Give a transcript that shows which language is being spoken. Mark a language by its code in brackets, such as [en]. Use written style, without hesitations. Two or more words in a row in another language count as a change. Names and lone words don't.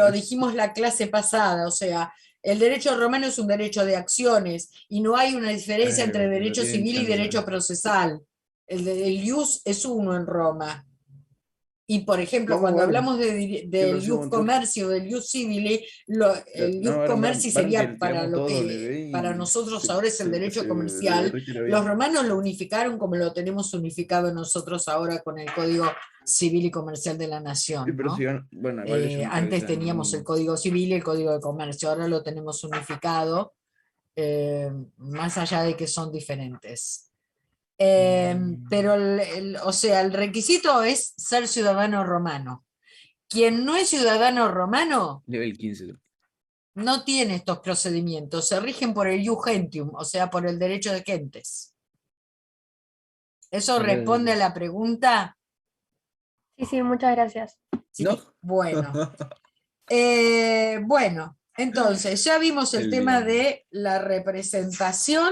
[es] lo dijimos la clase pasada, o sea, el derecho romano es un derecho de acciones y no hay una diferencia Ay, entre boludo, derecho tienen civil y chance. derecho procesal. El ius es uno en Roma. Y, por ejemplo, Vamos a cuando ver hablamos del próximo [la] ius comercio, [es] del [la] ius civili, [es] el ius No, comerci sería para tiramos lo todo que W para y nosotros ahora es el derecho se comercial. derrite la Los vida. romanos lo unificaron como lo tenemos unificado nosotros ahora con el Código Civil y Comercial de la Sí, Nación, pero ¿no? si bueno, igual ellos me Antes parecen teníamos el Código Civil y el Código de Comercio, ahora lo tenemos unificado, más allá de que son diferentes. Pero o sea, el requisito es ser ciudadano romano. Quien no es ciudadano romano Nivel 15. no tiene estos procedimientos, se rigen por el [la] ius gentium, [es] o sea, por el derecho de gentes. ¿Eso responde a la pregunta? Sí, sí, muchas gracias. Sí, No. bueno. Bueno, entonces, ya vimos el tema de la representación.